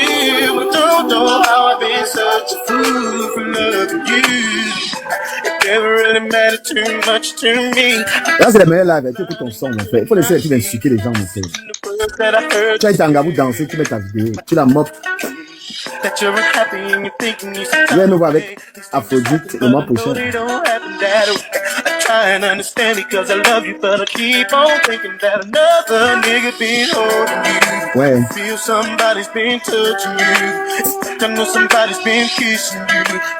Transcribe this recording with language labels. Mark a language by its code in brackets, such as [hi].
[en] I don't know how I've been such a fool for loving you. It never really mattered too much to me. [fr] Là, c'est le meilleur live. Tu écoutes ton son, mon frère. Il faut laisser les filles insulter les gens, mon frère. Tu as été en gabou danser, tu mets ta vidéo. Tu la mopes. [en] That you're happy and you're thinking you [fr] Viens nous voir avec Aphrodite le mois prochain. [en] I try and understand it cause I love you, but I keep on thinking that another nigga been holding you. [fr] Ouais. [en] Feel somebody's been touching you. I know somebody's been kissing you.